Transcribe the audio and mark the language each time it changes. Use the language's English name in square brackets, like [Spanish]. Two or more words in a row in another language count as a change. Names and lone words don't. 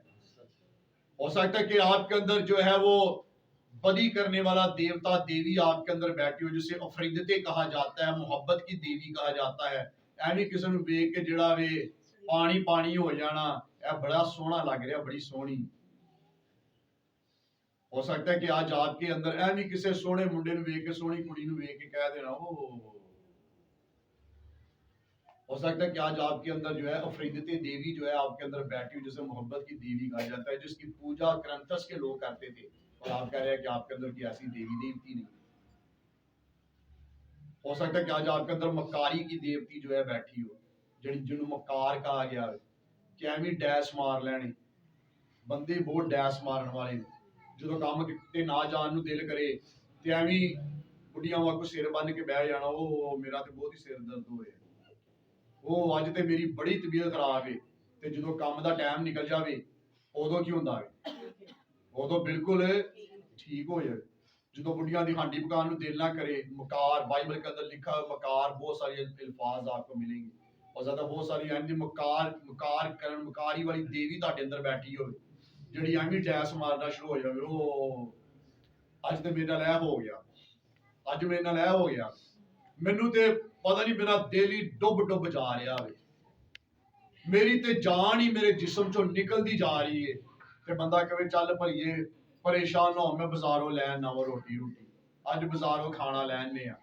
[Urdu] ہو سکتا ہے کہ آپ کے اندر جو ہے وہ بدی کرنے والا دیوتا دیوی آپ کے اندر بیٹھی ہو جسے افریدتے کہا جاتا ہے، محبت کی دیوی کہا جاتا ہے. [Punjabi] ایویں کسی نے ویکھ کے جڑا وے پانی پانی ہو جانا اے بڑا سوہنا لگ رہا، بڑی سونی. [Urdu] ہو سکتا ہے کہ آج آپ کے اندر [Punjabi] ایویں کسی سوہنے منڈے نو ویکھ کے سونی کڑی نو ویکھ کے [Urdu] کہہ دینا ہو سکتا ہے کہ آج آپ کے اندر جو ہے افریدتے دیوی جو ہے آپ کے اندر بیٹھی ہو جسے محبت کی دیوی کہا جاتا ہے، جس کی پوجا کرنتس کے لوگ کرتے تھے اور آپ کہہ رہے ہیں کہ آپ کے اندر کی ایسی دیوی دیوتی نہیں. ہو سکتا ہے کہ آج آپ کے اندر مکاری کی دیوتی جو ہے بیٹھی ہو جنہوں مکار کہا گیا ہے کہ [Punjabi] ایویں ڈیس مار لینے بندے بہت ڈیس مارن والے جدو کام تے نہ جان نو دل کرے تے ایویں بڑھیاں واگو سر بن کے بہ جانا او میرا تے بہت ہی سر درد ہوئے او اج تے میری بڑی طبیعت خراب ہے. تے جدو کام دا ٹائم نکل جاوے ادو کی ہوندا ہے؟ ادو بالکل ٹھیک ہو جائے. جدو بڑھیاں دی ہانڈی پکان نو دل نہ کرے. [Urdu] مکار بائبل کے اندر لکھا ہے مکار بہت ساری الفاظ آپ کو ملیں گے اور زیادہ بہت ساری [Punjabi] ایویں مکار کرن مکاری والی دیوی تہاڈے اندر بیٹھی ہوئے جڑی ایویں ڈیس مارنا شروع ہو جائے او اج تے میرا لے ہو گیا ਅੱਜ ਮੇਰੇ ਨਾਲ ਇਹ ਹੋ ਗਿਆ, ਮੈਨੂੰ ਤੇ ਪਤਾ ਨਹੀਂ ਮੇਰਾ ਦਿਲ ਹੀ ਡੁੱਬ ਜਾ ਰਿਹਾ ਵੇ, ਮੇਰੀ ਤੇ ਜਾਨ ਹੀ ਮੇਰੇ ਜਿਸਮ ਚੋਂ ਨਿਕਲਦੀ ਜਾ ਰਹੀ ਹੈ। ਤੇ ਬੰਦਾ ਕਹੇ ਚੱਲ ਭਈਏ ਪਰੇਸ਼ਾਨ ਨਾ ਹੋ, ਮੈਂ ਬਾਜ਼ਾਰੋਂ ਲੈਣ ਆਵਾਂ ਰੋਟੀ, ਅੱਜ ਬਾਜ਼ਾਰੋਂ ਖਾਣਾ ਲੈਣੇ ਆ।